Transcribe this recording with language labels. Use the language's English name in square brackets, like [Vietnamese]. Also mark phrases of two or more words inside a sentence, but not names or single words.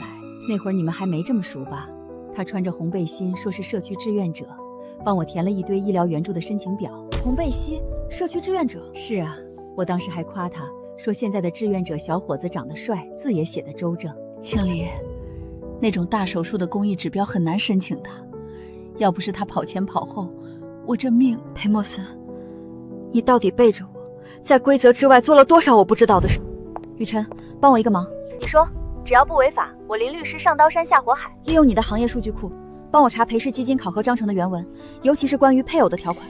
[Chinese] 那會兒你們還沒這麼熟吧？他穿着紅背心，說是社區志願者，幫我填了一堆醫療援助的申請表。紅背心，社區志願者？是啊，我當時還誇他，說現在的志願者小伙子長得帥，字也寫得周正。青離，那種大手術的公益指標很難申請的，要不是他跑前跑後，我這命…… 裴莫森，你到底背着我，在規則之外做了多少我不知道的事？雨辰，幫我一個忙。你說，只要不違法，我林律師上刀山下火海。利用你的行業數據庫，幫我查裴氏基金考核章程的原文，尤其是關於配偶的條款。